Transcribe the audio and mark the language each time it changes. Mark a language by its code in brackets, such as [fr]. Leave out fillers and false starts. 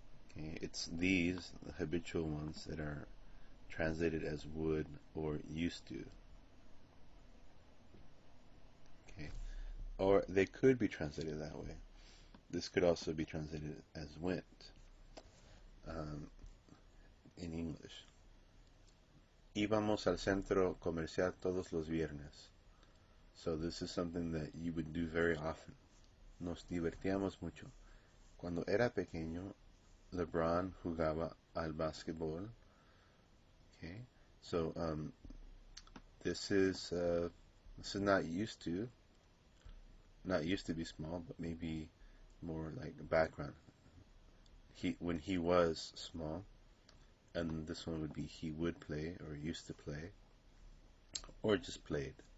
[en] Okay. It's these, the habitual ones, that are translated as would or used to. Okay. Or they could be translated that way. This could also be translated as went in English. [es] Íbamos al centro comercial todos los viernes. [en] So this is something that you would do very often. [es] Nos divertíamos mucho. Cuando era pequeño, LeBron jugaba al básquetbol. [en] Okay, so this is not used to be small, but maybe more like background. When he was small, and this one would be he would play or used to play, or just played.